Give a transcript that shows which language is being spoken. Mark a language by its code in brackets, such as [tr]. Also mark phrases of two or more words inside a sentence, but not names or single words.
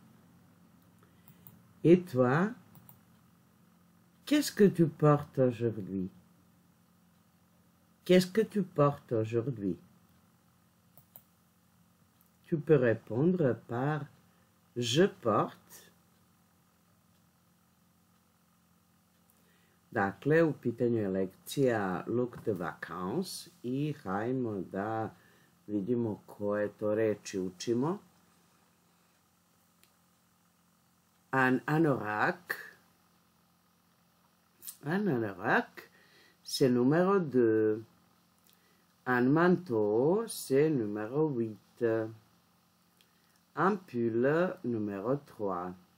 [fr] Et toi, qu'est-ce que tu portes aujourd'hui? Qu'est-ce que tu portes aujourd'hui? Tu peux répondre par « je porte ». [sr] Dakle, u pitanju je lekcija [fr] look de vacances [sr] i hajmo da vidimo koje to reči učimo. [fr] Un anorak. Un anorak, c'est numéro 2. Un manteau, c'est numéro 8. Un pull, numéro 3.